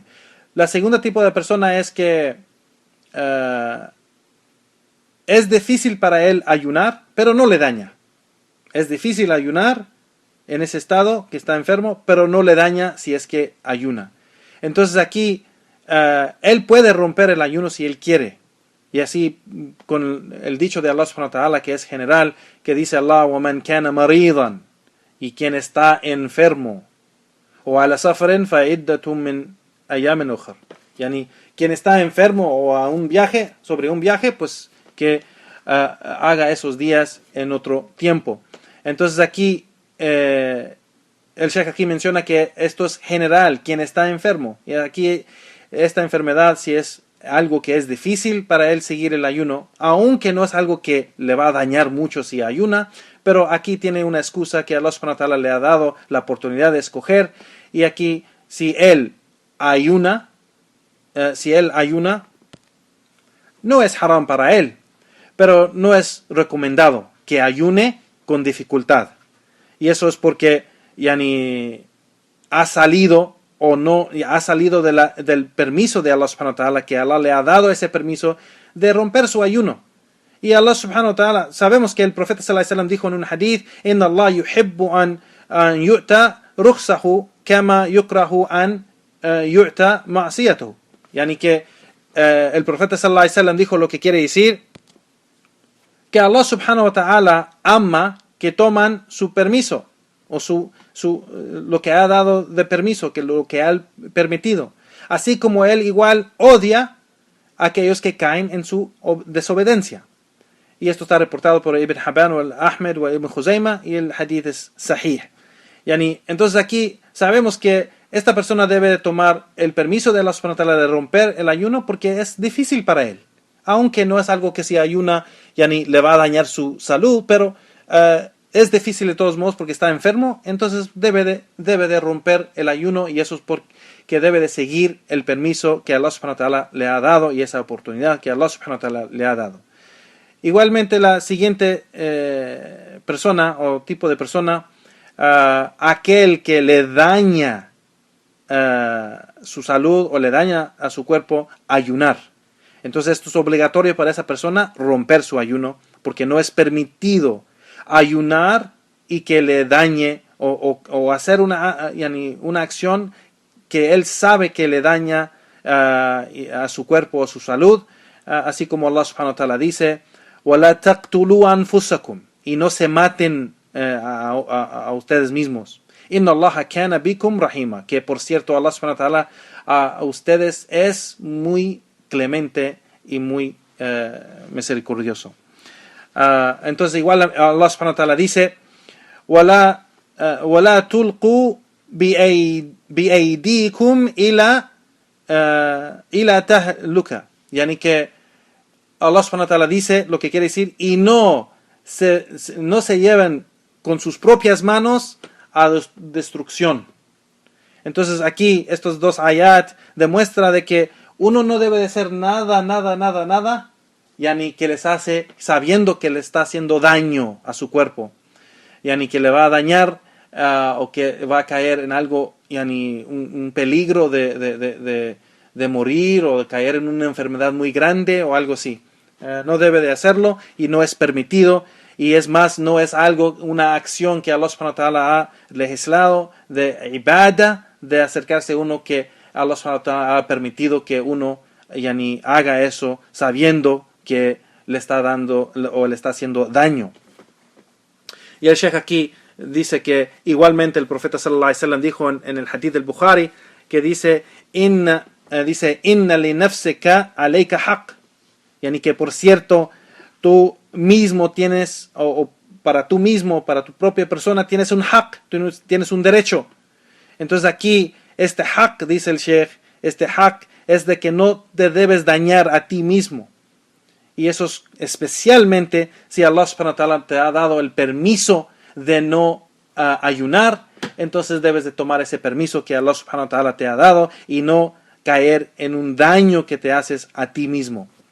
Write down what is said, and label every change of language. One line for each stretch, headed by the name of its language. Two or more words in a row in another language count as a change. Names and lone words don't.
Spanish: La segunda tipo de persona es que es difícil para él ayunar, pero no le daña. Es difícil ayunar en ese estado que está enfermo, pero no le daña si es que ayuna. Entonces aquí él puede romper el ayuno si él quiere. Y así con el dicho de Allah
Arabic: سبحانه وتعالى,
Spanish: que es general, que dice Allah:
Arabic: وَمَنْ كَانَ مَرِيضًا,
Spanish: y quien está enfermo, o
Arabic: على سفر فَعِدَّةٌ مِنْ أَيَّامٍ أُخَرٍ,
Spanish: quien está enfermo o sobre un viaje, pues que haga esos días en otro tiempo. Entonces aquí el Sheikh aquí menciona que esto es general, quien está enfermo, y aquí esta enfermedad, si es algo que es difícil para él seguir el ayuno, aunque no es algo que le va a dañar mucho si ayuna, pero aquí tiene una excusa que Allah
Arabic: سبحانه وتعالى
Spanish: le ha dado la oportunidad de escoger, y aquí si él ayuna, no es haram para él, pero no es recomendado que ayune con dificultad. Y eso es porque ha salido del permiso de Allah
Arabic: سبحانه وتعالى,
Spanish: que Allah le ha dado ese permiso de romper su ayuno. Y Allah
Arabic: سبحانه وتعالى,
Spanish: sabemos que el profeta
Arabic: صلى الله عليه وسلم
Spanish: dijo en un hadith:
Arabic: إن الله يحب أن تؤتى رخصه كما يكره أن تؤتى معصيته.
Spanish: Que el profeta
Arabic: صلى الله عليه وسلم
Spanish: dijo, lo que quiere decir que Allah
Arabic: سبحانه وتعالى
Spanish: ama que toman su permiso, o lo que ha dado de permiso, que lo que ha permitido, así como él igual odia a aquellos que caen en su desobediencia. Y esto está reportado por Ibn Hibban o Ahmed o Ibn Khuzaymah, y el hadith es sahih. Entonces aquí sabemos que esta persona debe de tomar el permiso de Allah
Arabic: سبحانه وتعالى
Spanish: de romper el ayuno porque es difícil para él, aunque no es algo que si ayuna le va a dañar su salud, pero es difícil de todos modos porque está enfermo. Entonces debe de romper el ayuno, y eso es porque debe de seguir el permiso que Allah
Arabic: سبحانه وتعالى
Spanish: le ha dado y esa oportunidad que Allah
Arabic: سبحانه وتعالى
Spanish: le ha dado. Igualmente la siguiente persona o tipo de persona, aquel que le daña su salud o le daña a su cuerpo, ayunar. Entonces esto es obligatorio para esa persona romper su ayuno, porque no es permitido ayunar y que le dañe o hacer una acción que él sabe que le daña a su cuerpo o su salud, así como Allah
Arabic: سبحانه وتعالى
Spanish: dice,
Arabic: وَلَا تَقْتُلُوا أَنفُسَكُمْ,
Spanish: y no se maten a ustedes mismos.
Arabic: إن الله كان بكم رحيما,
Spanish: que por cierto Allah
Arabic: سبحانه وتعالى
Spanish: a ustedes es muy clemente y muy misericordioso. Entonces igual Allah
Arabic: سبحانه وتعالى
Spanish: dice,
Arabic: وَلَا تُلْقُوا بِأَيْدِيكُمْ إِلَى تَهْلُكَ,
Spanish: yani que Allah
Arabic: سبحانه وتعالى
Spanish: dice, lo que quiere decir, y no se lleven con sus propias manos a destrucción. Entonces aquí estos dos ayat demuestra de que uno no debe de hacer nada, yani que les hace, sabiendo que le está haciendo daño a su cuerpo, yani que le va a dañar o que va a caer en algo, yani un peligro de morir o de caer en una enfermedad muy grande o algo así. No debe de hacerlo y no es permitido, y es más, no es una acción que Allah
Arabic: سبحانه وتعالى
Spanish: ha legislado de ibadah, de acercarse a uno, que Allah
Arabic: سبحانه وتعالى
Spanish: ha permitido que uno yani haga eso sabiendo que le está dando o le está haciendo daño. Y el Sheikh aquí dice que igualmente el profeta
Arabic: صلى الله عليه وسلم
Spanish: dijo en el hadith del Bukhari, que dice
Arabic: إن لنفسك عليك حق,
Spanish: yani que por cierto tú mismo tienes, o para tú mismo, para tu propia persona tienes un haqq, tienes un derecho. Entonces aquí este haqq, dice el Sheikh, este haqq es de que no te debes dañar a ti mismo. Y eso es especialmente si Allah
Arabic: سبحانه وتعالى
Spanish: te ha dado el permiso de no ayunar, entonces debes de tomar ese permiso que Allah
Arabic: سبحانه وتعالى
Spanish: te ha dado y no caer en un daño que te haces a ti mismo.